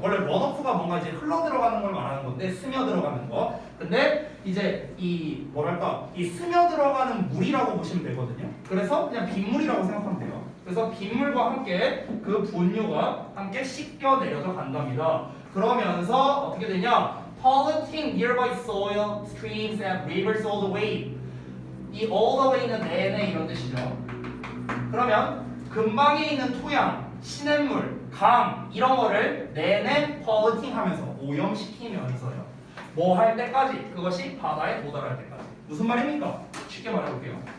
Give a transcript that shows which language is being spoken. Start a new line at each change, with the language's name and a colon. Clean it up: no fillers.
Korean: 원래 runoff가 뭔가 이제 흘러 들어가는 걸 말하는 건데 스며 들어가는 거. 근데 이제 이 스며 들어가는 물이라고 보시면 되거든요. 그래서 그냥 빗물이라고 생각하면 돼요. 그래서 빗물과 함께 그 분유가 함께 씻겨 내려져 간답니다. 그러면서 어떻게 되냐?
English: Polluting nearby soil, streams and rivers all the way.
Korean: 이
English: all the way
Korean: 는 내내 이런 뜻이죠. 그러면 근방에 있는 토양, 시냇물, 강 이런 거를 내내 polluting 하면서 오염시키면서요. 뭐 할 때까지? 그것이 바다에 도달할 때까지. 무슨 말입니까? 쉽게 말해볼게요.